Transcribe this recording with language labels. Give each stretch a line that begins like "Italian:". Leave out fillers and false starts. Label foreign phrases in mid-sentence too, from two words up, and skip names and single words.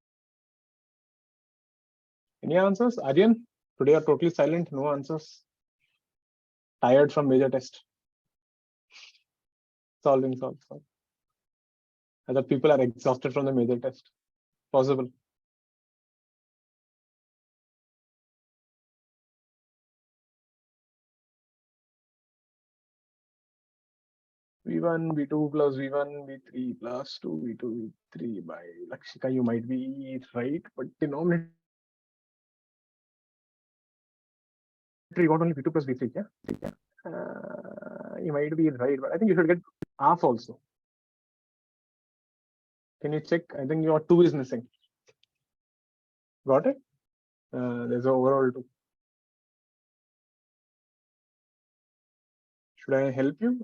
English: Any answers? Aryan, today you're totally silent, no answers. Tired from major test. Solve. Other people are exhausted from the major test. Possible. v1, v2 plus v1, v3 plus 2, v2, v3 by Lakshika. You might be right, but denominator you got only v2 plus v3. Yeah? You might be right, but I think you should get half also. Can you check? I think your 2 is missing. Got it? There's an overall 2. Should I help you?